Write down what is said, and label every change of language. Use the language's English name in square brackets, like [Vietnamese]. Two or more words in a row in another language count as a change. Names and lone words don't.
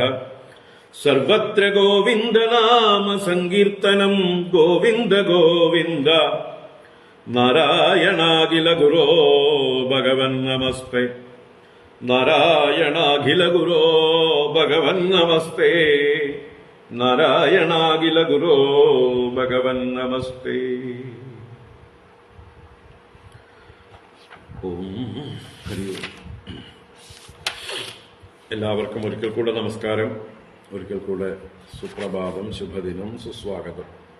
[Sanskrit] सर्वत्र गोविन्द नाम संकीर्तनं गोविन्द गोविन्द नारायणाखिल गुरो भगवन्नमस्ते नारायणाखिल गुरो भगवन्नमस्ते നാരായണാഖില ഗുരോ ഭഗവൻ നമസ്തേ. ഓം ഹരി ഓം. [Malayalam] എല്ലാവർക്കും ഒരിക്കൽ കൂടെ നമസ്കാരം, ഒരിക്കൽ കൂടെ സുപ്രഭാതം, ശുഭദിനം, സുസ്വാഗതം.